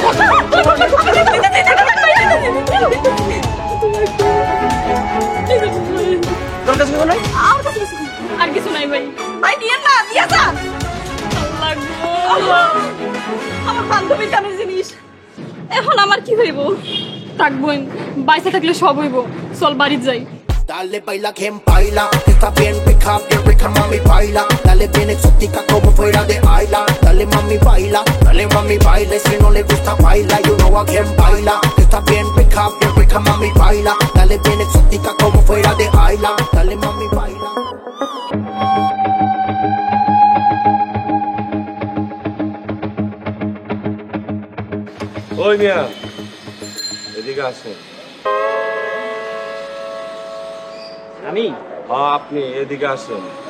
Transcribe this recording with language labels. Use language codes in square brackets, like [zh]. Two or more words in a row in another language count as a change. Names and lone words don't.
[bn] তোর কাছে কিছু নাই? আর কিছু নাই ভাই। ভাই নিয়ে না দিয়া যান। আল্লাহ আমার বান্ধবীর কামের জিনিস, এখন আমার কি হইব? থাকবো বাইসে থাকলে সব হইব, চল বাড়ি যাই। [es] Dale baila quien baila, está bien rica, mami baila. Dale bien exótica como fuera de Ayla. Dale mami baila, si no le gusta baila, [en] you know [es] a quien baila. Está bien rica, mami baila. Dale bien exótica como fuera de Ayla. Dale mami baila. [bn] ওই মিয়া এদিকে আসেন। আমি? হ্যাঁ আপনি এদিকে আসেন।